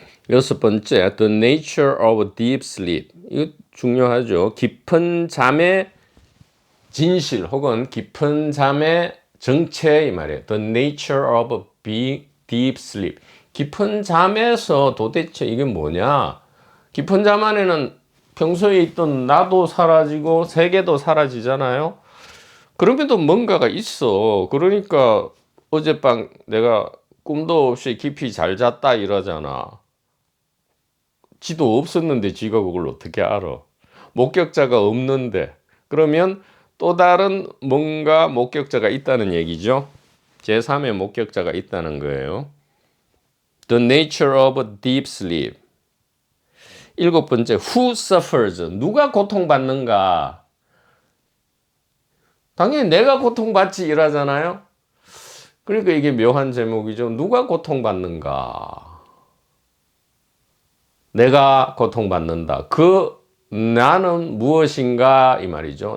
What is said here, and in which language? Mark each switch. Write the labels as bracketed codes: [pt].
[ko] 여섯 번째, [en] the nature of deep sleep. [ko] 이거 중요하죠. 깊은 잠의 진실 혹은 깊은 잠의 정체 이 말이에요. [en] The nature of deep sleep. [ko] 깊은 잠에서 도대체 이게 뭐냐? 깊은 잠 안에는 평소에 있던 나도 사라지고 세계도 사라지잖아요. 그럼에도 뭔가가 있어. 그러니까 어젯밤 내가 꿈도 없이 깊이 잘 잤다 이러잖아. 지도 없었는데 지가 그걸 어떻게 알아? 목격자가 없는데. 그러면 또 다른 뭔가 목격자가 있다는 얘기죠. 제3의 목격자가 있다는 거예요. [en] The nature of deep sleep. [ko] 일곱 번째, [en] who suffers? [ko] 누가 고통받는가? 당연히 내가 고통받지 이러잖아요. 그러니까 이게 묘한 제목이죠. 누가 고통받는가? 내가 고통받는다. 그 나는 무엇인가 이 말이죠.